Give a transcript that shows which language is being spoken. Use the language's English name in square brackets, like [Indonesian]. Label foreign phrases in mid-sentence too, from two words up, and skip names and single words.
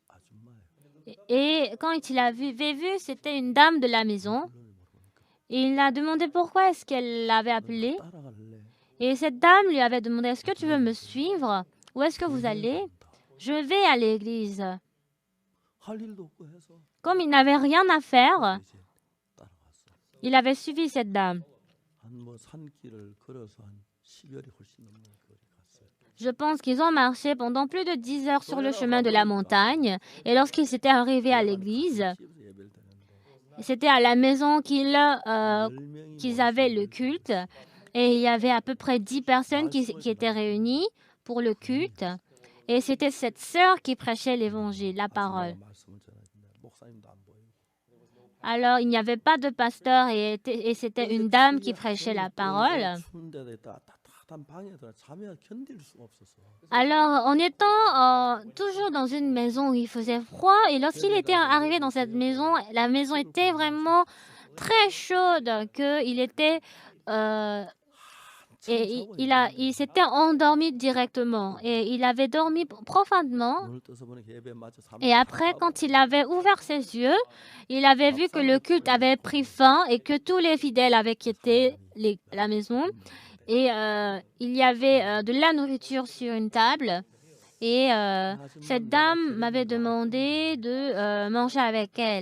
[French] Et quand il l'avait vu, c'était une dame de la maison. Et il a demandé pourquoi est-ce qu'elle l'avait appelé. Et cette dame lui avait demandé, est-ce que tu veux me suivre? Où est-ce que vous allez? Je vais à l'église. [Korean] 할 일도 없고 해서 [French] Comme il n'avait rien à faire, [Korean] 이제 따라갔어요. [French] il avait suivi cette dame. [Korean] 한 뭐 산길을 걸어서 한 10여리 훨씬 넘는 거리 갔어요. [French] Je pense qu'ils ont marché pendant plus de 10 heures sur le chemin de la montagne. Et lorsqu'ils s'étaient arrivés à l'église, [Korean] 집에서 예배를 드렸는데 [French] c'était à la maison qu'ils [Korean] 10명이 [French] avaient le culte. Et il y avait à peu près 10 personnes qui étaient réunies pour le culte. Et c'était cette sœur qui prêchait l'évangile, la parole. [Korean] 말씀을 전하는데 목사님도 안 보이고 [French] Alors, il n'y avait pas de pasteur et c'était une dame qui prêchait la parole. [Korean] 추운 데다 있다 따뜻한 방에 들어 자며 견딜 수가 없었어. [French] Alors, en étant toujours dans une maison où il faisait froid, et lorsqu'il était arrivé dans cette maison, la maison était vraiment très chaude, qu'il était... et il s'était endormi directement. Et il avait dormi profondément. [Korean] 눈을 떠서 보니 예배 마저 [French] Et après, quand il avait ouvert ses yeux, il avait vu que le culte avait pris fin et que tous les fidèles avaient quitté la maison. Et il y avait de la nourriture sur une table. Et cette dame m'avait demandé de manger avec elle.